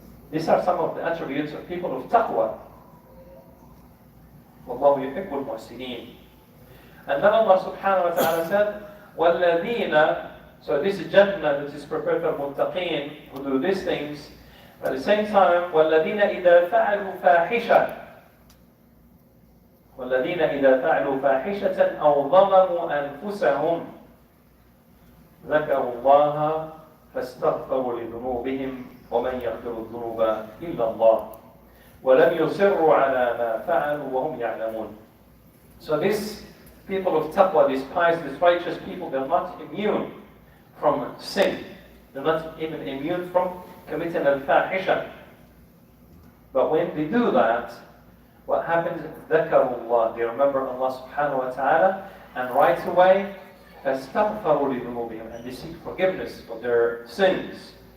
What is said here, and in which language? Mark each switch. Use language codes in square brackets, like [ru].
[en] These are some of the attributes of people of taqwa. [ar] وَاللَّهُ يُحِبُّ الْمُحْسِنِينَ. [en] And then Allah subhanahu wa ta'ala said, وَالَّذِينَ, so this is Jannah that is prepared for muttaqeen who do these things. But at the same time, [ar] وَالَّذِينَ إِذَا فَعَلُوا فَاحِشَةً وَالَّذِينَ إِذَا فَعَلُوا فَاحِشَةً أَوْ ظَلَمُوا أَنفُسَهُمْ ذكروا الله فاستغفروا لذنوبهم ومن يغفر الذنوب إلا الله ولم يصروا على ما فعلوا وهم يعلمون. [en] So these people of taqwa, these pious, these righteous people, they're not immune from sin. They're not even immune from committing al-fahisha. But when they do that, what happens? [ar] ذكروا الله. [en] They remember Allah subhanahu wa ta'ala, and right away [ar] فاستغفروا لذنوبهم, [en] and they seek forgiveness for their sins.